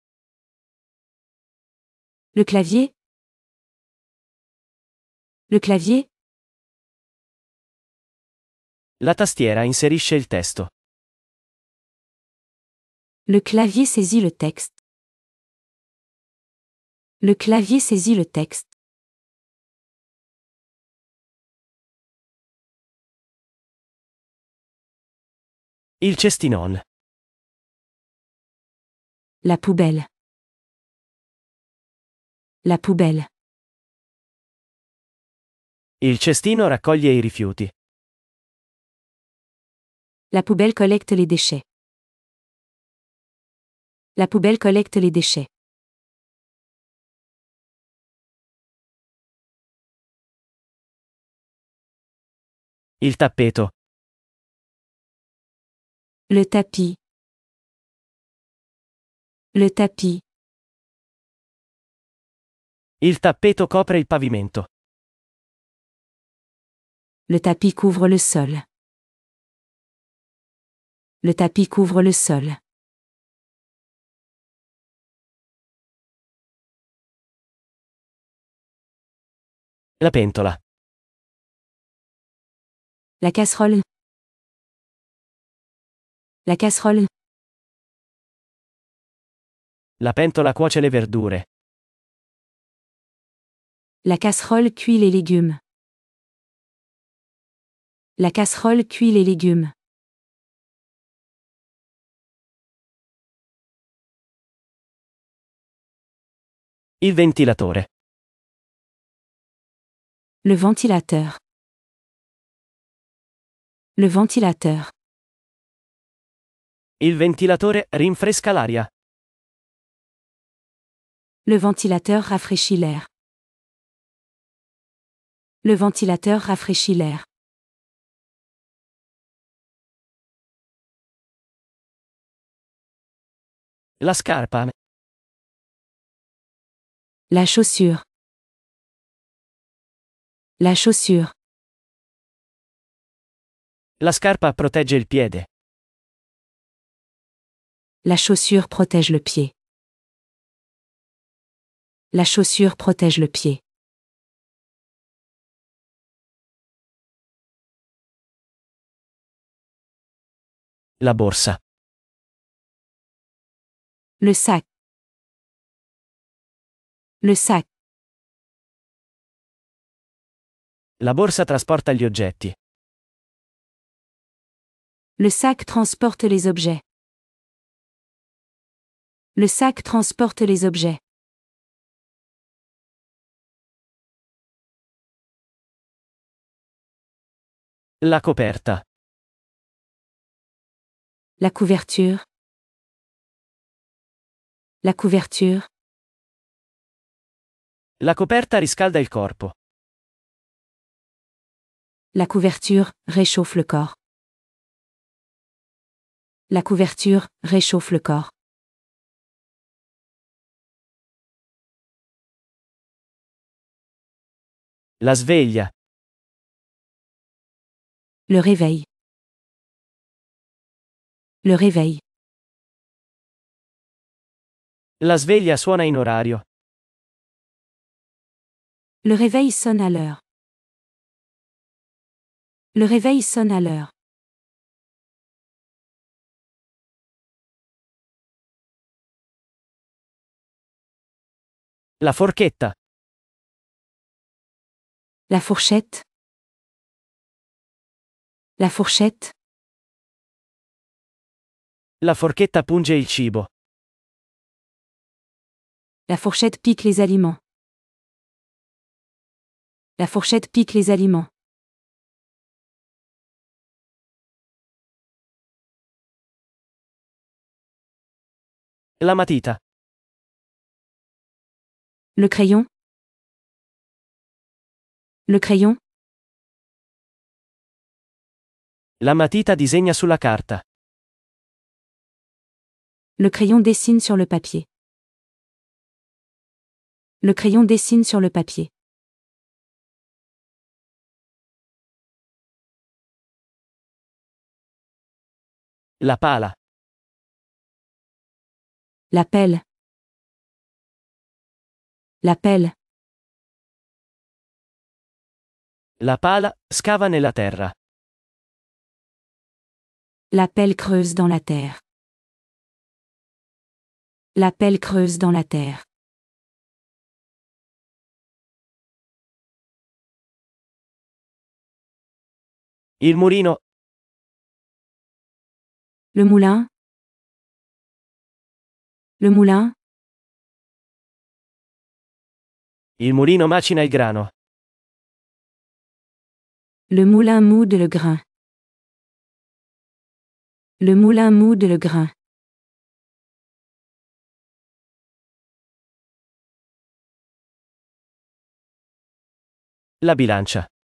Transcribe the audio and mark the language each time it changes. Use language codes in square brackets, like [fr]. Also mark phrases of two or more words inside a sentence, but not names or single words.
[fr] Le clavier. Le clavier. [it] La tastiera inserisce il testo. [fr] Le clavier saisit le texte. Le clavier saisit le texte. [it] Il cestinone. [fr] La poubelle. La poubelle. [it] Il cestino raccoglie i rifiuti. [fr] La poubelle collecte les déchets. La poubelle collecte les déchets. [it] Il tappeto. [fr] Le tapis. Le tapis. [it] Il tappeto copre il pavimento. [fr] Le tapis couvre le sol. Le tapis couvre le sol. [it] La pentola. [fr] La casserole. La casserole. [it] La pentola cuoce le verdure. [fr] La casserole cuit les légumes. La casserole cuit les légumes. [it] Il ventilatore. [fr] Le ventilateur. Le ventilateur. [it] Il ventilatore rinfresca l'aria. [fr] Le ventilateur rafraîchit l'air. Le ventilateur rafraîchit l'air. [it] La scarpa. [fr] La chaussure. La chaussure. [it] La scarpa protegge il piede. [fr] La chaussure protège le pied. La chaussure protège le pied. [it] La borsa. [fr] Le sac. Le sac. [it] La borsa trasporta gli oggetti. [fr] Le sac transporte les objets. Le sac transporte les objets. [it] La coperta. [fr] La couverture. La couverture. [it] La coperta riscalda il corpo. [fr] La couverture réchauffe le corps. La couverture réchauffe le corps. [it] La sveglia. [fr] Le réveil. Le réveil. [it] La sveglia suona in orario. [fr] Le réveil sonne à l'heure. Le réveil sonne à l'heure. [it] La forchetta. [fr] La fourchette. La fourchette. [it] La forchetta punge il cibo. [fr] La fourchette pique les aliments. La fourchette pique les aliments. [it] La matita. [fr] Le crayon. Le crayon. [it] La matita disegna sulla carta. [fr] Le crayon dessine sur le papier. Le crayon dessine sur le papier. [it] La pala. [fr] La pelle. La pelle. [it] La pala scava nella terra. [fr] La pelle creuse dans la terre. La pelle creuse dans la terre. [it] Il mulino. [fr] Le moulin. Le moulin. [it] Il mulino macina il grano. [fr] Le moulin moude le grain. Le moulin moude le grain. [it] La bilancia.